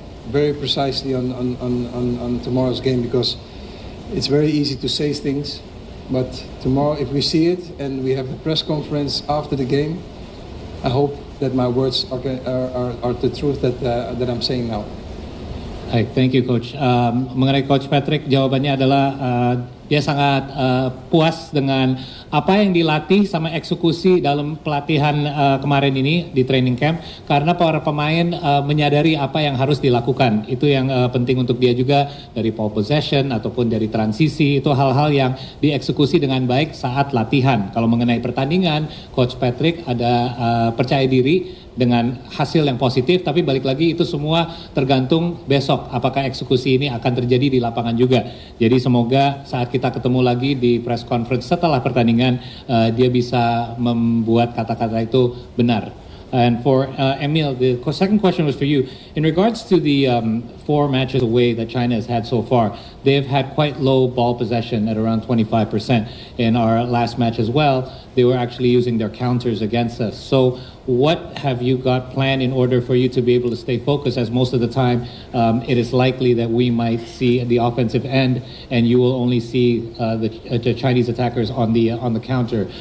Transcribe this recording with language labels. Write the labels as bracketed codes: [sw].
[en] very precisely on tomorrow's game, because it's very easy to say things, but tomorrow if we see it and we have the press conference after the game, I hope that my words are the truth that I'm saying now. Baik, thank you Coach. [id] Mengenai Coach Patrick, jawabannya adalah dia sangat puas dengan apa yang dilatih sama eksekusi dalam pelatihan kemarin ini di training camp, karena para pemain menyadari apa yang harus dilakukan. Itu yang penting untuk dia juga, dari ball possession ataupun dari transisi, itu hal-hal yang dieksekusi dengan baik saat latihan. Kalau mengenai pertandingan, Coach Patrick ada percaya diri dengan hasil yang positif, tapi balik lagi itu semua tergantung besok apakah eksekusi ini akan terjadi di lapangan juga. Jadi semoga saat kita ketemu lagi di press conference setelah pertandingan dia bisa membuat kata-kata itu benar. [en] And for Emil, the second question was for you. In regards to the 4 matches away that China has had so far, they've had quite low ball possession at around 25%. In our last match as well, they were actually using their counters against us. So what have you got planned in order for you to be able to stay focused, as most of the time it is likely that we might see the offensive end and you will only see the Chinese attackers on the counter?